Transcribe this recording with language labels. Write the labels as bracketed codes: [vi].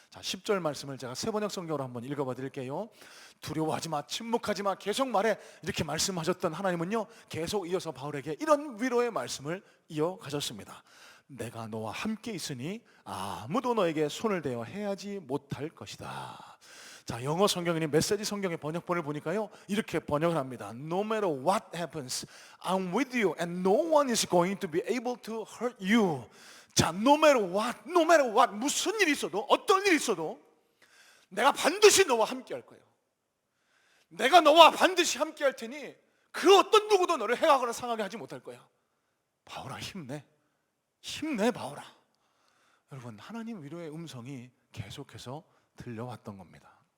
[ko] 자, 10절 말씀을 제가 세 번역 성경으로 한번 읽어봐 드릴게요. 두려워하지 마, 침묵하지 마, 계속 말해, 이렇게 말씀하셨던 하나님은요, 계속 이어서 바울에게 이런 위로의 말씀을 이어가셨습니다. 내가 너와 함께 있으니 아무도 너에게 손을 대어 해하지 못할 것이다. 자, 영어 성경인 메시지 성경의 번역본을 보니까요, 이렇게 번역을 합니다. [en] No matter what happens, I'm with you and no one is going to be able to hurt you. [ko] 자, [en] no matter what, [ko] 무슨 일이 있어도, 어떤 일이 있어도 내가 반드시 너와 함께 할 거예요. 내가 너와 반드시 함께 할 테니 그 어떤 누구도 너를 해하거나 상하게 하지 못할 거야. 바울아, 힘내 바울아. 여러분, 하나님 위로의 음성이 계속해서 들려왔던 겁니다.